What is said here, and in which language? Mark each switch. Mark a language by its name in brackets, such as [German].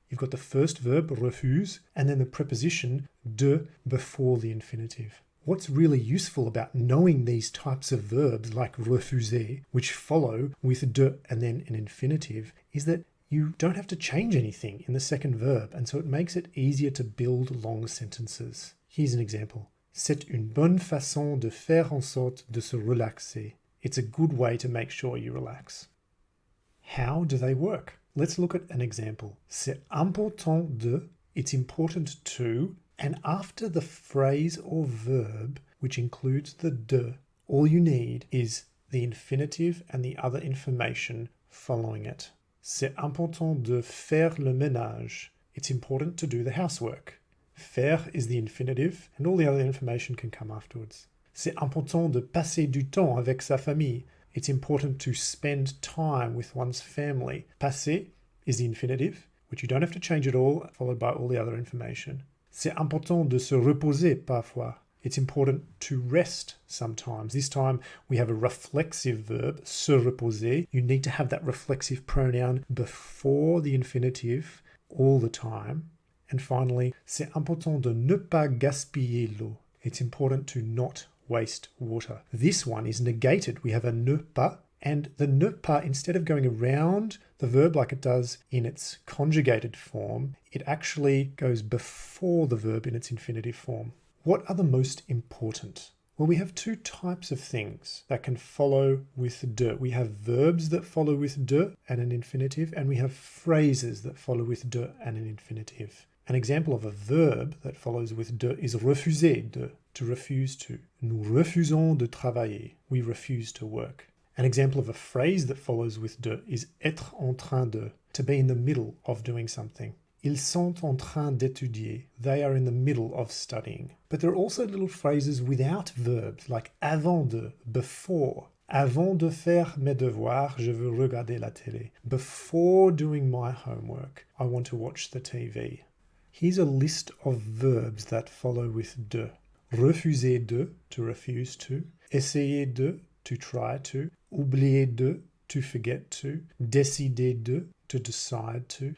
[English] You've got the first verb, refuse, and then the preposition de before the infinitive. What's really useful about knowing these types of verbs like refuser, which follow with de and then an infinitive, is that you don't have to change anything in the second verb, and so it makes it easier to build long sentences. Here's an example. [French] C'est une bonne façon de faire en sorte de se relaxer. [English] It's a good way to make sure you relax. How do they work? Let's look at an example. [French] C'est important de, [English] it's important to, and after the phrase or verb, which includes the de, all you need is the infinitive and the other information following it. [French] C'est important de faire le ménage. [English] It's important to do the housework. Faire is the infinitive, and all the other information can come afterwards. [French] C'est important de passer du temps avec sa famille. [English] It's important to spend time with one's family. Passer is the infinitive, which you don't have to change at all, followed by all the other information. [French] C'est important de se reposer parfois. [English] It's important to rest sometimes. This time we have a reflexive verb, se reposer. You need to have that reflexive pronoun before the infinitive all the time. And finally, [French] c'est important de ne pas gaspiller l'eau. [English] It's important to not waste water. This one is negated. We have a ne pas, and the ne pas, instead of going around the verb like it does in its conjugated form, it actually goes before the verb in its infinitive form. What are the most important? Well, we have 2 types of things that can follow with de. We have verbs that follow with de and an infinitive, and we have phrases that follow with de and an infinitive. An example of a verb that follows with de is [French] refuser de, [English] to refuse to. [French] Nous refusons de travailler. [English] We refuse to work. An example of a phrase that follows with de is [French] être en train de, [English] to be in the middle of doing something. [French] Ils sont en train d'étudier. [English] They are in the middle of studying. But there are also little phrases without verbs, like [French] avant de, [English] before. [French] Avant de faire mes devoirs, je veux regarder la télé. [English] Before doing my homework, I want to watch the TV. Here's a list of verbs that follow with de. [French] Refuser de, [English] to refuse to. [French] Essayer de, [English] to try to. [French] Oublier de, [English] to forget to. [French] Décider de, [English] to decide to.